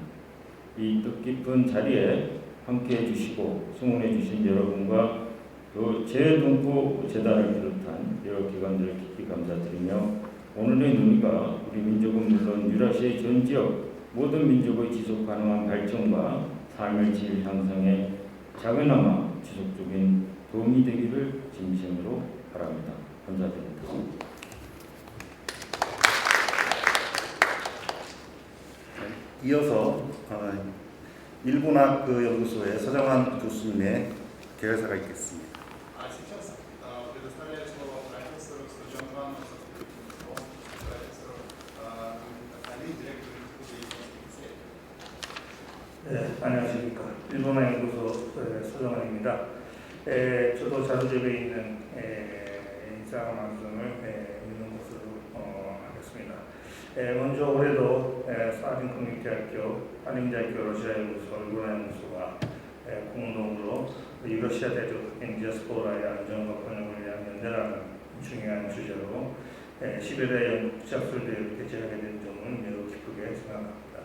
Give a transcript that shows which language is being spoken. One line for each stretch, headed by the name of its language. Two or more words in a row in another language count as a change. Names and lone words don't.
Korean: 이 뜻깊은 자리에 함께해 주시고 성원해 주신 여러분과 또 재동포 재단을 비롯한 여러 기관들을 깊이 감사드리며 오늘의 논의가 우리 민족은 물론 유라시아의 전 지역 모든 민족의 지속 가능한 발전과 삶의 질 향상에 작은아마 지속적인 도움이 되기를 진심으로 바랍니다. 감사드립니다. 이어서 일본학 연구소의 서정환 교수님의 개회사가 있겠습니다.
Russian: Сейчас предоставляю слово профессору Сочонвану со вступительным словом, профессору Халим, директору Института японских исследований.
Korean: 네, 안녕하십니까. 일본어 연구소 서정환입니다. 저도 자료집에 있는 인사 말씀을 읽는 것으로 하겠습니다. 먼저 올해도 사딘국립대학교, 한림대학교 러시아연구소, 일본연구소가 공동으로 유러시아 대륙 디아스포라의 안전과 번영을 위한 연대라는 중요한 주제로 11회 국제학술대회를 개최하게 된 점은 매우 기쁘게 생각합니다.